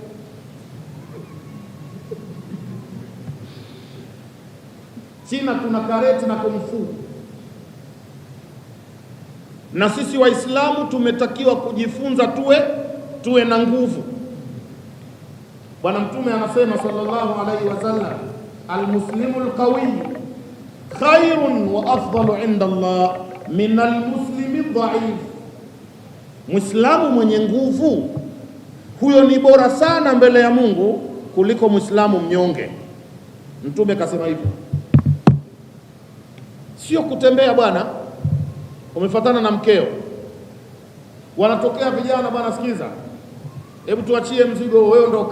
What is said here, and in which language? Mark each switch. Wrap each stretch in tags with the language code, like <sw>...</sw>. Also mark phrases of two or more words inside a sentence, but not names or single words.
<sw>China kuna kareti na kumfu, na sisi Waislamu tumetakiwa kujifunza tuwe na nguvu. Bwana Mtume anasema</sw> <ar>صلى الله عليه وسلم، المسلم القوي خير وأفضل عند الله من المسلم الضعيف.</ar> <sw>Muislamu mwenye nguvu huyo ni bora sana mbele ya Mungu kuliko Muislamu mnyonge. Mtume kasema hivyo. Sio kutembea bwana, umefuatana na mkeo, wanatokea vijana bwana, sikiza, hebu tuachie mzigo, wewe ondoka.</sw>